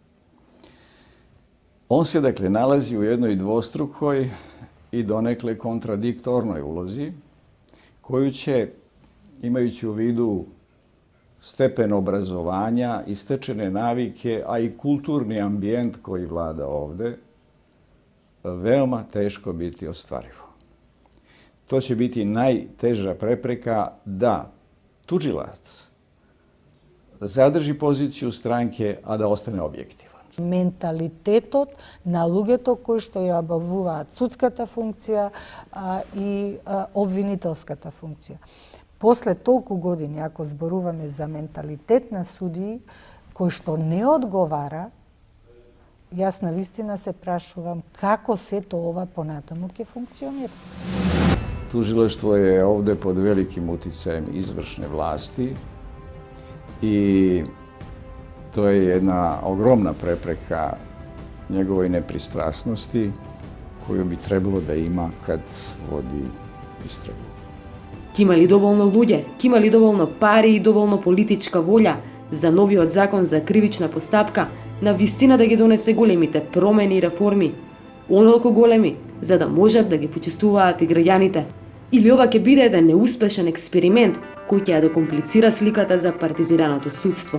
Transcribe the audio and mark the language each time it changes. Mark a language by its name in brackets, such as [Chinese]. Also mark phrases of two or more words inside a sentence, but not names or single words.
[Serbian] On se dakle nalazi u jednoj dvostrukoj i donekle kontradiktornoj ulozi, koju će, imajući u vidu stepen obrazovanja i stečene navike, a i kulturni ambijent koji vlada ovde, veoma teško biti ostvarivo. To će biti najteža prepreka da tužilac zadrži poziciju stranke, a da ostane objektivan. [Macedonian] Менталитетот на луѓето кои што ја обавуваат судската функција и обвинителската функција. После толку години, ако зборуваме за менталитет на судии, кој што не одговара, јас навистина се прашувам како сето ова понатаму ќе функционира. [Serbian] Tužilaštvo je ovde pod velikim uticajem izvršne vlasti i to je jedna ogromna prepreka njegovoj nepristrasnosti koju bi trebalo da ima kad vodi istragu. [Macedonian] Има ли доволно луѓе, има ли доволно пари и доволно политичка волја за новиот закон за кривична постапка на вистина да ги донесе големите промени и реформи, онолку големи, за да можат да ги почувствуваат и граѓаните? Или ова ќе биде еден неуспешен експеримент кој ќе ја докомплицира сликата за партизираното судство?